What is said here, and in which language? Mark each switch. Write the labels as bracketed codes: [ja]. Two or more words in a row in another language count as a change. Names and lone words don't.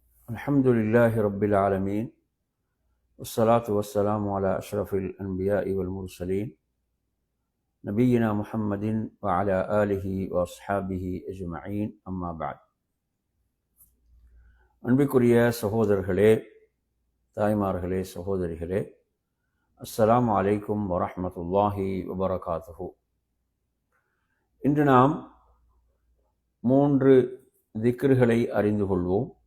[ar] الحمد لله رب العالمين والصلاة والسلام على أشرف الأنبياء والمرسلين نبينا محمد وعلى آله وأصحابه أجمعين أما بعد. [ta] அன்பிற்குரிய சகோதரர்களே, தாய்மார்களே, சகோதரிகளே, [ar] السلام عليكم ورحمة الله وبركاته. [ta] இன்று நாம் 3 திக்ருகளை அறிந்து கொள்வோம்.